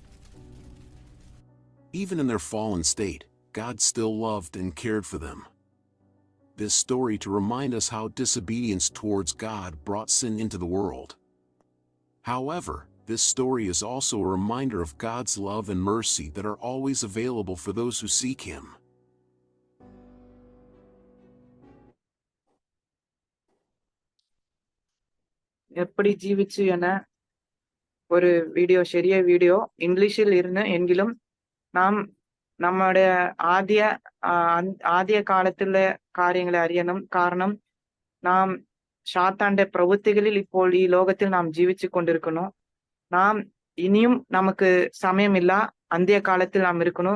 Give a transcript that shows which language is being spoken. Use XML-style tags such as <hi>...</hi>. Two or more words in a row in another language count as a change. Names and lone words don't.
<en>Even in their fallen state, God still loved and cared for them. This story to remind us how disobedience towards God brought sin into the world. However, this story is also a reminder of God's love and mercy that are always available for those who seek him.</en> <ta>எப்படி ஜீவிச்சு என ஒரு வீடியோ,</ta> <ml>ശരിയ വീഡിയോ ഇംഗ്ലീഷിൽ ഇരുന്ന് എങ്കിലും നാം നമ്മുടെ ആദ്യ കാലത്തിലെ കാര്യങ്ങളെ അറിയണം. കാരണം നാം സാത്താന്റെ പ്രവൃത്തികളിൽ ഇപ്പോൾ ഈ ലോകത്തിൽ നാം ജീവിച്ചു കൊണ്ടിരിക്കുന്നു. നാം ഇനിയും നമുക്ക് സമയമില്ല, അന്ത്യകാലത്തിൽ നാം ഇരിക്കുന്നു.</ml>